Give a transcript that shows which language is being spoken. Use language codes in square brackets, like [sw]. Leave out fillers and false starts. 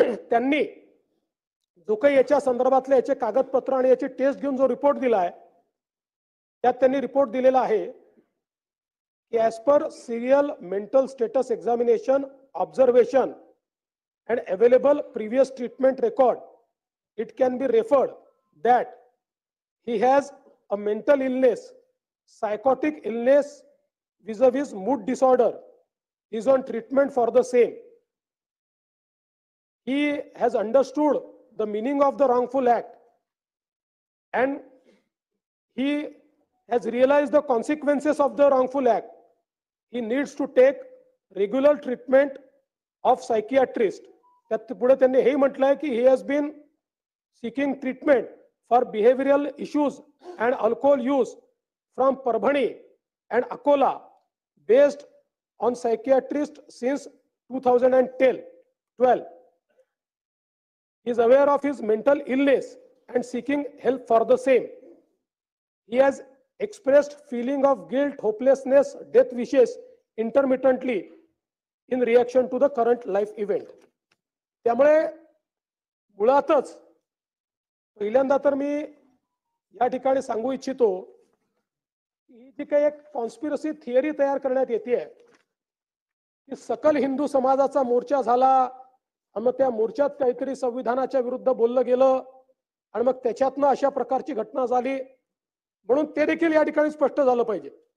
[mr] त्यांनी जो काही याच्या संदर्भातले याचे कागदपत्र आणि याची टेस्ट घेऊन जो रिपोर्ट दिलाय, त्यात त्यांनी रिपोर्ट दिलेला आहे की [en] As per serial mental status examination observation and available previous treatment record, it can be referred that he has a mental illness, psychotic illness vis-a-vis mood disorder, is on treatment for the same. He has understood the meaning of the wrongful act and he has realized the consequences of the wrongful act. He needs to take regular treatment of psychiatrist. [mr] त्यात पुढे त्यांनी हे म्हटलंय की [en] he has been seeking treatment for behavioral issues and alcohol use from Parbhani and Akola based on psychiatrist since 2012. He is aware of his mental illness and seeking help for the same. He has expressed feeling of guilt, hopelessness, death wishes intermittently in reaction to the current life event. [mr] त्यामुळे मुळातच पहिल्यांदा तर मी या ठिकाणी सांगू इच्छितो ही जी काही एक कॉन्स्पिरसी थिअरी तयार करण्यात येते की सकल हिंदू समाजाचा मोर्चा झाला आणि मग त्या मोर्चात काहीतरी संविधानाच्या विरुद्ध बोललं गेलं आणि मग त्याच्यातनं अशा प्रकारची घटना झाली, म्हणून ते देखील या ठिकाणी स्पष्ट झालं पाहिजे.